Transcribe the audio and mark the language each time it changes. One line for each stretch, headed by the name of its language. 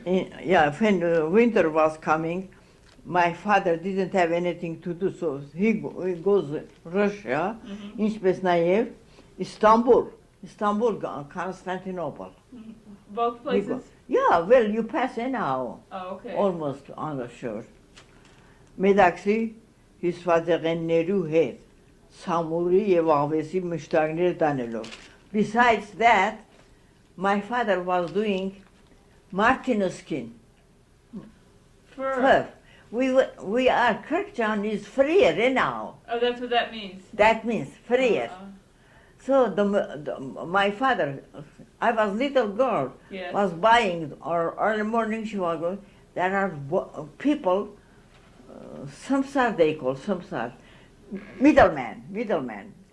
English: When winter was coming, my father didn't have anything to do, so he goes Russia, Inspesnayev, Istanbul, Constantinople. Both places? Yeah, well, you pass anyhow. Oh, okay. Almost on the shore.
Armenian: Մեդաքսի հյուսվածեղեններու հետ Սամուրի եւ Աղվեսի մշտակներ տանելով.
English: Besides that, my father was doing marten skin. Fur. We are, Kurkjian is freer now. Oh, that's what that means? That means freer. So my father, I was little girl, was buying, or early morning she was going, there are people, samsar they call, samsar, middleman.